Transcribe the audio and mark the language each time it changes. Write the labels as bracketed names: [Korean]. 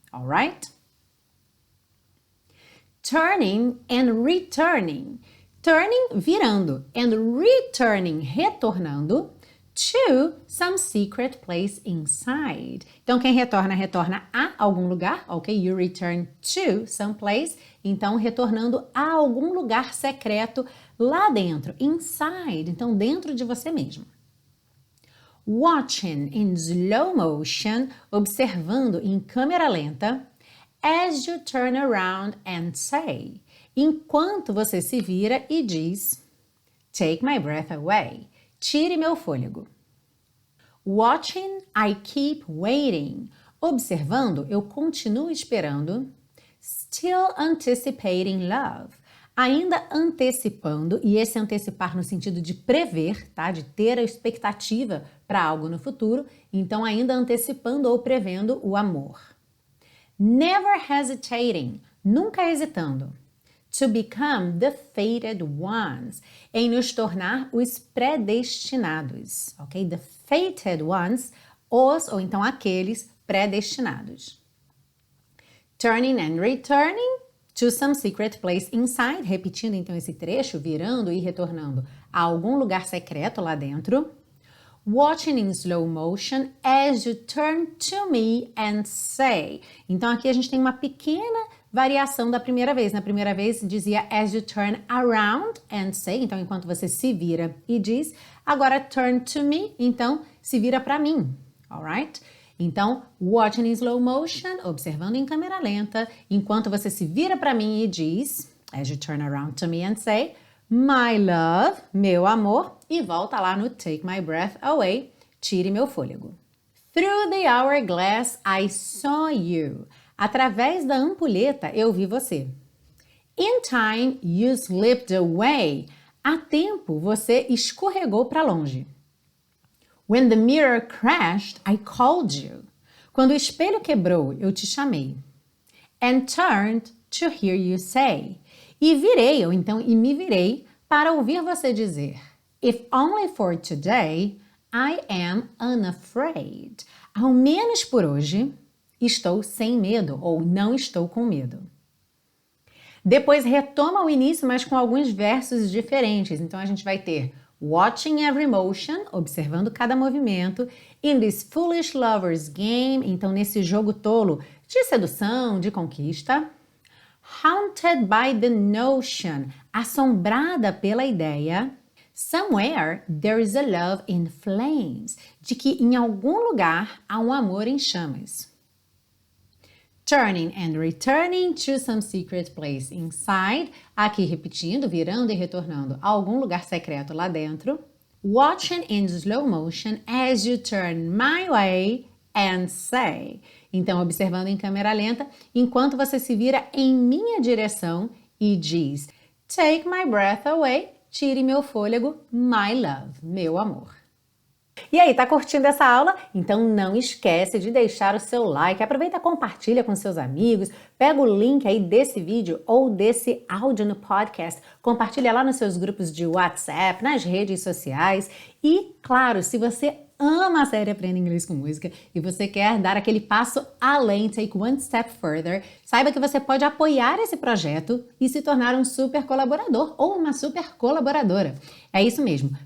[English] Alright? Turning and returning. Turning, virando, and returning, retornando, to some secret place inside. [Portuguese] Então, quem retorna, retorna a algum lugar, ok? [English] You return to some place. [Portuguese] Então, retornando a algum lugar secreto lá dentro, inside. Então, dentro de você mesmo. [English] Watching in slow motion, [Portuguese] observando em câmera lenta, [English] as you turn around and say. [Portuguese] Enquanto você se vira e diz, [English] take my breath away. [Portuguese] Tire meu fôlego. [English] Watching, I keep waiting. [Portuguese] Observando, eu continuo esperando. [English] Still anticipating love. [Portuguese] Ainda antecipando, e esse antecipar no sentido de prever, tá? De ter a expectativa para algo no futuro. Então, ainda antecipando ou prevendo o amor. [English] Never hesitating. [Portuguese] Nunca hesitando. [English] To become the fated ones, [Portuguese] em nos tornar os predestinados, [English] ok? The fated ones, [Portuguese] os ou então aqueles predestinados. [English] Turning and returning to some secret place inside, [Portuguese] repetindo então esse trecho, virando e retornando a algum lugar secreto lá dentro. [English] Watching in slow motion as you turn to me and say. [Portuguese] Então aqui a gente tem uma pequena variação da primeira vez. Na primeira vez dizia [English] as you turn around and say, [Portuguese] então enquanto você se vira e diz. Agora [English] turn to me, [Portuguese] então se vira para mim, alright? Então, [English] watching in slow motion, [Portuguese] observando em câmera lenta, enquanto você se vira para mim e diz, [English] as you turn around to me and say, my love, [Portuguese] meu amor, e volta lá no [English] take my breath away, [Portuguese] tire meu fôlego. [English] Through the hourglass I saw you. [Portuguese] Através da ampulheta eu vi você. [English] In time you slipped away. [Portuguese] Há tempo você escorregou para longe. [English] When the mirror crashed, I called you. [Portuguese] Quando o espelho quebrou, eu te chamei. [English] And turned to hear you say. [Portuguese] E virei, ou então, e me virei para ouvir você dizer. [English] If only for today, I am unafraid. [Portuguese] Ao menos por hoje, estou sem medo ou não estou com medo. Depois retoma o início, mas com alguns versos diferentes. Então a gente vai ter [English] watching every motion, [Portuguese] observando cada movimento. [English] In this foolish lover's game, [Portuguese] então nesse jogo tolo de sedução, de conquista. [English] Haunted by the notion, [Portuguese] assombrada pela ideia. [English] Somewhere there is a love in flames, [Portuguese] de que em algum lugar há um amor em chamas. [English] Turning and returning to some secret place inside. [Portuguese] Aqui repetindo, virando e retornando a algum lugar secreto lá dentro. Watching in slow motion as you turn my way and say. Então, observando em câmera lenta, enquanto você se vira em minha direção e diz: [English] Take my breath away, [Portuguese] tire meu fôlego, [English] my love, [Portuguese] meu amor. E aí, tá curtindo essa aula? Então não esquece de deixar o seu like, aproveita e compartilha com seus amigos, pega o link aí desse vídeo ou desse áudio no podcast, compartilha lá nos seus grupos de WhatsApp, nas redes sociais e, claro, se você ama a série Aprenda Inglês com Música e você quer dar aquele passo além, [English] take one step further, [Portuguese] saiba que você pode apoiar esse projeto e se tornar um super colaborador ou uma super colaboradora. É isso mesmo.